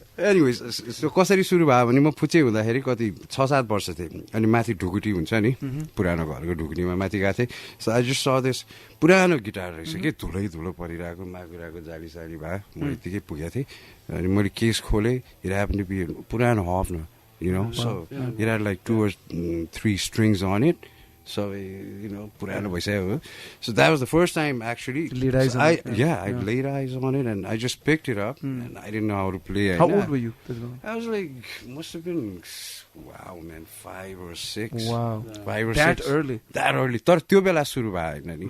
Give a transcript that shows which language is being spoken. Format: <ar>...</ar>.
<ne>Anyways, so कसरी सुरु भयो भने म फुचे हुँदाखेरि कति 6-7 वर्ष थिएँ अनि माथि ढुकुटी हुन्छ नि पुरानो घरको ढुकुटीमा माथि गएको थिएँ.</ne> <en>So I just saw this</en> <ne>पुरानो गिटार रहेछ के धुलो परिरहेको माकुराको जाली साली भयो म यतिकै पुगेको थिएँ अनि मैले केस खोलेँ.</ne> <en>It happened to be पुरानो Hofner, so it had like 2 or 3 strings on it.</en> <ne>So, पुरानो भइसक्यो.</ne> <en>So that was the first time actually. Laid eyes on it. I laid eyes on it and I just picked it up and I didn't know how to play. How old were you? I was like, must have been, 5 or 6. Wow. 5 or 6. That early? That early.</en> <ne>तर त्यो बेला सुरु भयो हैन.</ne>